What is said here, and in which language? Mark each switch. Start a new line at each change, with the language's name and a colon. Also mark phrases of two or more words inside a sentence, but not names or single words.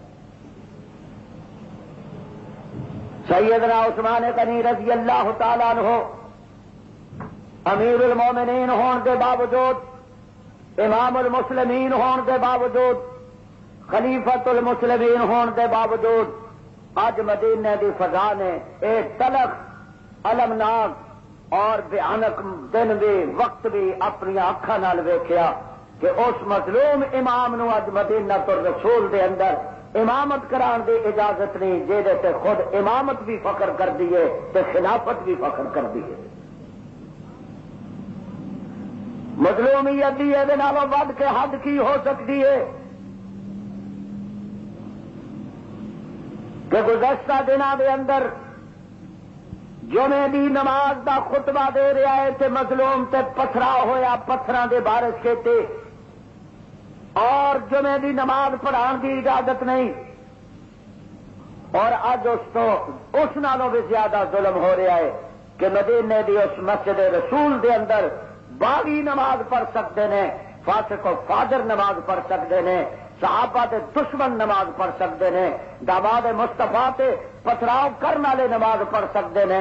Punjabi: سیدنا عثمان غنی رضی اللہ تعالیٰ عنہ امیر المومنین ہون کے باوجود، امام المسلمین ہون کے باوجود، خلیفۃ المسلمین ہون کے باوجود، اج مدینے دی فضا نے ایک تلخ، المناک اور بھیانک دن بھی، وقت بھی اپنی اکھاں نال ویکھیا کہ اس مظلوم امام نو اج مدینہ الرسول دے اندر امامت کران دی اجازت نہیں، جہدے تے خود امامت بھی فخر کر دیے تے خلافت بھی فخر کر دیے۔ مظلومیت دی اے نالوں ود کے حد کی ہو سکتی ہے کہ گزشتہ دنوں دے اندر جمعے دی نماز دا خطبہ دے رہا ہے تے مظلوم تے پتھرا ہویا، پتھراں دے بارش کیتے، اور جمعے دی نماز پڑھان دی اجازت نہیں، اور اج اس نالوں بھی زیادہ ظلم ہو رہا ہے کہ مدینے دی اس مسجد رسول دے اندر باغی نماز پڑھ سکتے ہیں، فاسق و فاجر نماز پڑھ سکتے ہیں، صحابہ دے دشمن نماز پڑھ سکتے ہیں، داماد مصطفیٰ تے پتھراؤ کرنے والے نماز پڑھ سکتے ہیں۔